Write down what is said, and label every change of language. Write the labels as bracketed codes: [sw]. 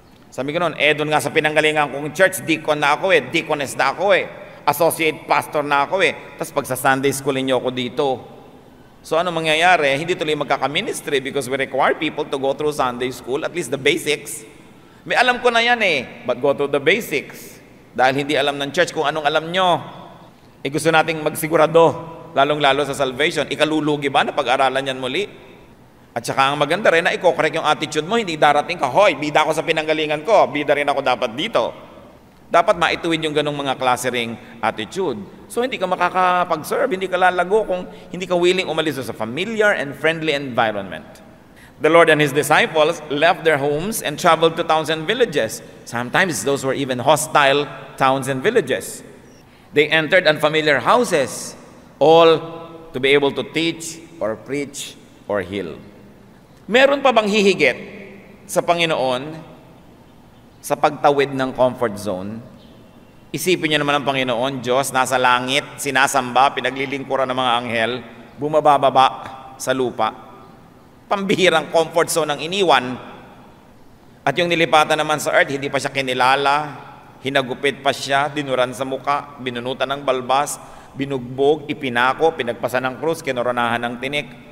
[tl] Sabi ko noon, doon nga sa pinanggalingan kong church, deacon na ako deaconess na ako associate pastor na ako Tapos pag sa Sunday school niyo ako dito. So ano mangyayari? Hindi tuloy magkaka-ministry [en] because we require people to go through Sunday school, at least the basics. [tl] May alam ko na yan [en] but go to the basics. [tl] Dahil hindi alam ng church kung anong alam nyo. Gusto nating magsigurado, lalong-lalo sa salvation. Ikalulugi ba na pag-aralan yan muli? At saka ang maganda rin na i-correct yung attitude mo, hindi darating ka, hoy, bida ako sa pinanggalingan ko, bida rin ako dapat dito. Dapat maituwid yung ganong mga klase ring attitude. So hindi ka makakapag-serve, hindi ka lalago kung hindi ka willing umalis sa [en] familiar and friendly environment. The Lord and His disciples left their homes and traveled to towns and villages. Sometimes those were even hostile towns and villages. They entered unfamiliar houses, all to be able to teach or preach or heal. [tl] Meron pa bang hihigit sa Panginoon sa pagtawid ng comfort zone? Isipin niyo naman ang Panginoon, Diyos, nasa langit, sinasamba, pinaglilingkuran ng mga anghel, bumababa sa lupa. Pambihirang comfort zone ang iniwan. At yung nilipatan naman sa earth, hindi pa siya kinilala, hinagupit pa siya, dinuran sa muka, binunutan ng balbas, binugbog, ipinako, pinagpasan ng krus, kinoronahan ng tinik.